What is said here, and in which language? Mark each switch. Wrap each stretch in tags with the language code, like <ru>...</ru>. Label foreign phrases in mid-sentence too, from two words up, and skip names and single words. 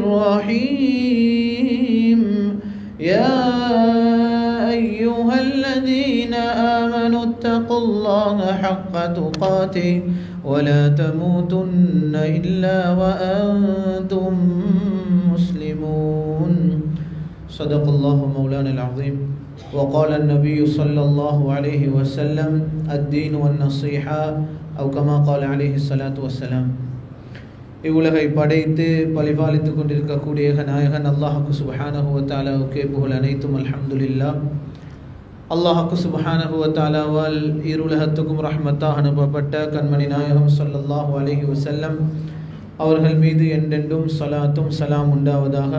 <ar>الرحيم يا أيها الذين آمنوا اتقوا الله حق تقاته ولا تموتن إلا وأنتم مسلمون. صدق الله مولانا العظيم. وقال النبي صلى الله عليه وسلم الدين والنصيحة أو كما قال عليه الصلاة والسلام.</ar> <ta>இவ்வுலகை படைத்து பழிபாலித்து கொண்டிருக்கக்கூடிய நாயகன் அல்லாஹ்வுக்கு</ta> <ar>سبحانه وتعالى</ar> <ta>புகழ் அனைத்தும் அல்ஹம்துலில்லாஹ். அல்லாஹ்வுக்கு</ta> <ar>سبحانه وتعالى</ar> <ta>இருலகத்துக்கும் ரஹ்மத்தாக அனுப்பப்பட்ட கண்மணி நாயகம்</ta> <ar>صلى الله عليه وسلم</ar> <ta>அவர்கள் மீது என்றென்றும் ஸலாத்தும் சலாம் உண்டாவதாக.</ta>